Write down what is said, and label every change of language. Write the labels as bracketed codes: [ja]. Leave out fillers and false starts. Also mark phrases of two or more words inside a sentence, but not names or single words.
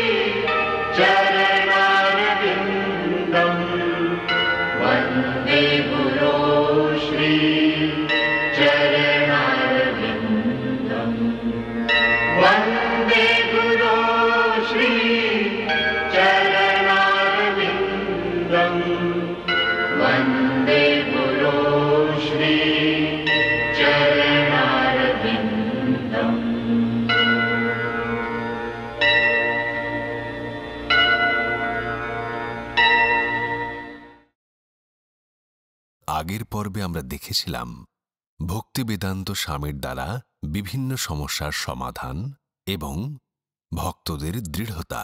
[sa] चरणारविन्दम् वन्दे गुरो श्री चरणारविन्दम् वन्दे गुरो श्री चरणारविन्दम् वन्दे गुरो श्री चरणारविन्दम्। [bn] আগের পর্বে আমরা দেখেছিলাম ভক্তি বেদান্ত স্বামীর দ্বারা বিভিন্ন সমস্যার সমাধান এবং ভক্তদের দৃঢ়তা।